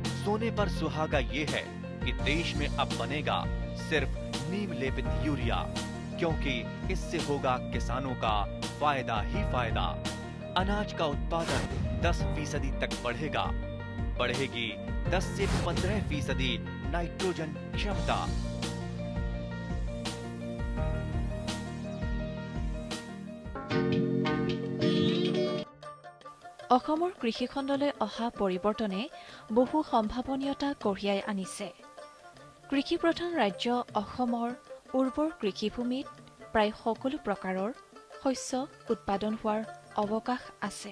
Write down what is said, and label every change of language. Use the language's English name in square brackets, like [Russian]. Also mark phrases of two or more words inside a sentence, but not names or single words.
[Hindi] सोने पर सुहागा ये है कि देश में अब बनेगा सिर्फ नीम लेपित यूरिया, क्योंकि इससे होगा किसानों का फायदा ही फायदा। अनाज का उत्पादन 10% तक बढ़ेगा। बढ़ेगी 10 से 15% नाइट्रोजन क्षमता। [Assamese] অসমৰ কৃষিখণ্ডলৈ অহা পৰিৱৰ্তনে বহু সম্ভাৱনীয়তা কঢ়িয়াই আনিছে। কৃষি প্ৰধান ৰাজ্য অসমৰ উৰ্বৰ কৃষিভূমিত প্ৰায় সকলো প্ৰকাৰৰ শস্য উৎপাদন হোৱাৰ অৱকাশ আছে।